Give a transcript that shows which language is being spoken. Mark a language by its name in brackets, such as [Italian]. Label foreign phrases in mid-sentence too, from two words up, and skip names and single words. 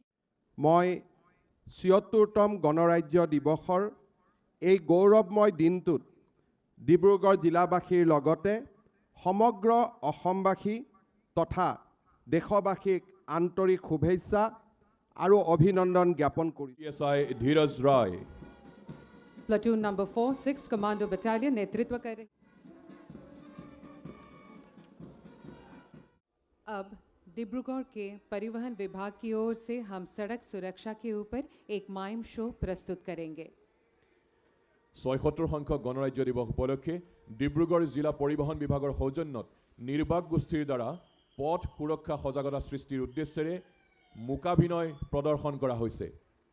[Assamese] মই ৭৬তম গণৰাজ্য দিৱসৰ এই গৌৰৱময় দিনটোত ডিব্ৰুগড় জিলাবাসীৰ লগতে সমগ্ৰ অসমবাসী তথা দেশবাসীক আন্তৰিক শুভেচ্ছা আৰু অভিনন্দন জ্ঞাপন কৰি [English] PSI धीरज राय Platoon number 4, 6th Commando Battalion [Hindi] नेतृत्व कर रहे। अब डिब्रूगढ़ के परिवहन विभाग की ओर से हम सड़क सुरक्षा के ऊपर एक [English] mime show [Hindi] प्रस्तुत करेंगे। [Assamese] ৭৬ সংখ্যক গণৰাজ্য দিৱস উপলক্ষে ডিব্ৰুগড় জিলা পৰিবহণ বিভাগৰ সৌজন্যত নিৰ্বাক গোষ্ঠীৰ দ্বাৰা পথ সুৰক্ষা সজাগতা সৃষ্টিৰ উদ্দেশ্যেৰে মোকাভিনয় প্ৰদৰ্শন কৰা হৈছে।